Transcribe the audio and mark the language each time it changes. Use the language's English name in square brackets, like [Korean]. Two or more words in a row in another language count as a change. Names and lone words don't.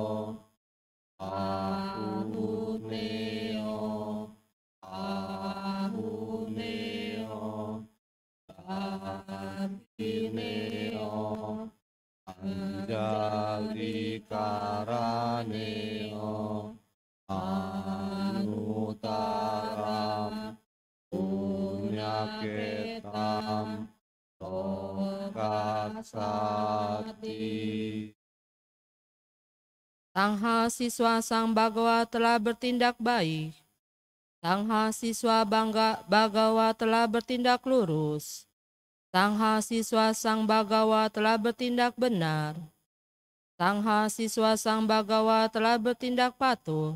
[Pali] Ahuneo Atineo Anjali Karaneo Anutaram Punyaketam Lokasati. [Indonesian] Sang Siswa Sang Bagawa telah bertindak baik. Sang Siswa Bagawa telah bertindak lurus. Sang Siswa Sang Bagawa telah bertindak benar. Sang Siswa Sang Bagawa telah bertindak patuh.